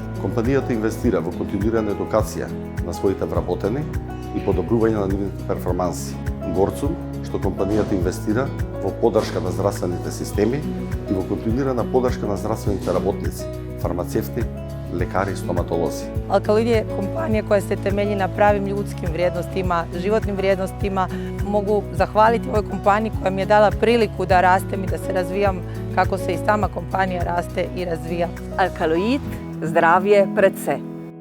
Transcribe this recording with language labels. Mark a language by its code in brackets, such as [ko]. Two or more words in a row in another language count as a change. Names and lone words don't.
[mk] Компанијата инвестира во континуирана едукација на своите вработени и подобрување на нивните перформанси. Горд сум што компанијата инвестира во поддршка на здравствените системи и во континуирана поддршка на здравствените работници, фармацевти, лекари и стоматолози. [hr] Alkaloid je kompanija koja se temelji na pravim ljudskim vrijednostima, životnim vrijednostima. Mogu zahvaliti ovoj kompaniji koja mi je dala priliku da rastem i da se razvijam kako se i sama kompanija raste i razvija. [mk] Alkaloid, здравје пред се.